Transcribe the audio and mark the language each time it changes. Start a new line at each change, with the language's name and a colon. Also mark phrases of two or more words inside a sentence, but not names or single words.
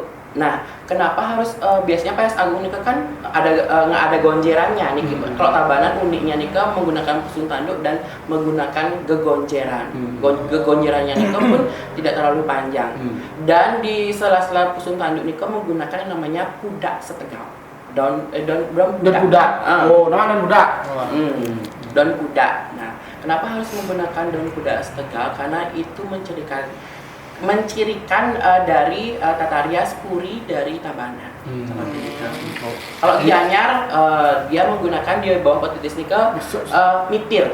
Indonesian: Nah, kenapa harus biasanya PS Agung nikah kan nggak ada gonjerannya nih. Kalau Tabanan uniknya nikah menggunakan pusung tanduk dan menggunakan gegonjeran. Gegonjerannya nikah pun tidak terlalu panjang. Dan di sela-sela pusung tanduk nikah menggunakan yang namanya pudak setegal. Daun pudak. Daun pudak. Daun pudak. Nah, kenapa harus menggunakan daun pudak setegal? Karena itu mencirikan dari Tata Rias Puri dari Tabanan. Seperti itu. Kalau di Anyar dia menggunakan di bawah petitis nikah mitir.